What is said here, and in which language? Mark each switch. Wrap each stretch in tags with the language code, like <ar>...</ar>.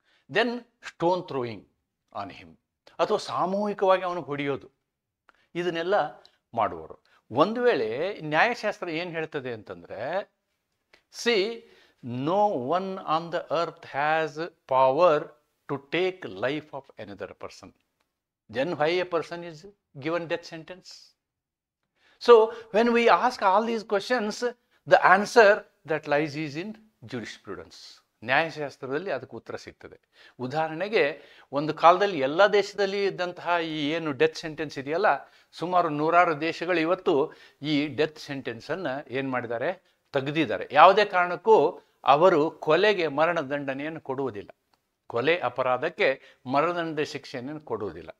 <en>then stone throwing on him,</en> <kn>ಅಥವಾ ಸಾಮೂಹಿಕವಾಗಿ ಅವನಿಗೆ ಹೊಡೆಯೋದು, ಇದನ್ನೆಲ್ಲ ಮಾಡುವರು. ಒಂದು ವೇಳೆ ನ್ಯಾಯಶಾಸ್ತ್ರ ಏನು ಹೇಳ್ತದೆ ಅಂತಂದರೆ,</kn> <en>See no one on the earth has power to take life of another person, then why a person is given death sentence. So when we ask all these questions, the answer that lies is in jurisprudence.</en> <kn>ನ್ಯಾಯಶಾಸ್ತ್ರದಲ್ಲಿ ಅದಕ್ಕೆ ಉತ್ತರ ಸಿಗ್ತದೆ. ಉದಾಹರಣೆಗೆ, ಒಂದು ಕಾಲದಲ್ಲಿ ಎಲ್ಲ ದೇಶದಲ್ಲಿ ಇದ್ದಂತಹ ಈ ಏನು ಡೆತ್ ಸೆಂಟೆನ್ಸ್ ಇದೆಯಲ್ಲ, ಸುಮಾರು 100 ದೇಶಗಳು ಇವತ್ತು ಈ ಡೆತ್ ಸೆಂಟೆನ್ಸನ್ನು ಏನು ಮಾಡಿದ್ದಾರೆ, ತೆಗೆದಿದ್ದಾರೆ. ಯಾವುದೇ ಕಾರಣಕ್ಕೂ ಅವರು ಕೊಲೆಗೆ ಮರಣದಂಡನೆಯನ್ನು ಕೊಡುವುದಿಲ್ಲ, ಕೊಲೆ ಅಪರಾಧಕ್ಕೆ ಮರಣದಂಡ ಶಿಕ್ಷೆಯನ್ನು ಕೊಡುವುದಿಲ್ಲ.</kn>